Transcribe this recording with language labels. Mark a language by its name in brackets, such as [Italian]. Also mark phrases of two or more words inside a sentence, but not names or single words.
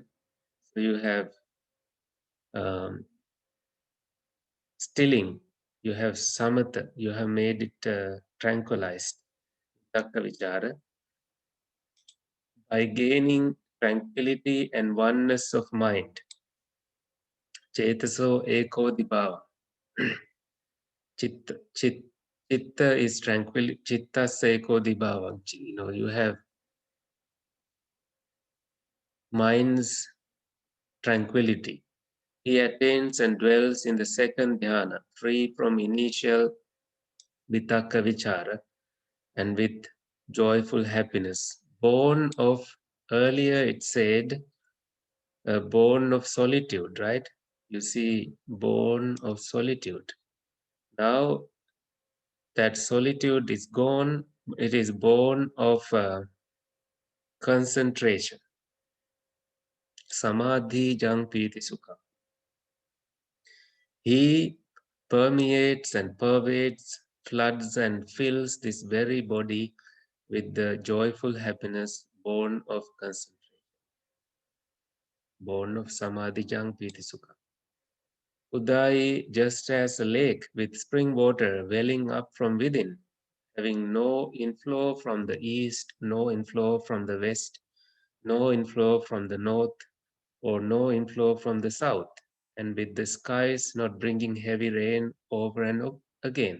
[English] So you have stilling, you have samatha, you have made it tranquilized, [Pali] takka vichara, [English] by gaining tranquility and oneness of mind. [Pali] Chetaso eko dibhava. [English] Chitta is tranquil. [Pali] Chitta eko dibhava. [English] You know, you have mind's tranquility He attains and dwells in the second dhyana, free from initial [Pali] vitakka vichara [English] and with joyful happiness. Born of, earlier it said, born of solitude, right? You see, born of solitude. Now that solitude is gone, it is born of concentration. [Pali] Samadhi jang piti sukha. [English] He permeates and pervades, floods and fills this very body with the joyful happiness born of concentration, born of [Pali] Samadhi jang piti sukha. [English] Udayi, just as a lake with spring water welling up from within, having no inflow from the east, no inflow from the west, no inflow from the north, or no inflow from the south, and with the skies not bringing heavy rain over and again.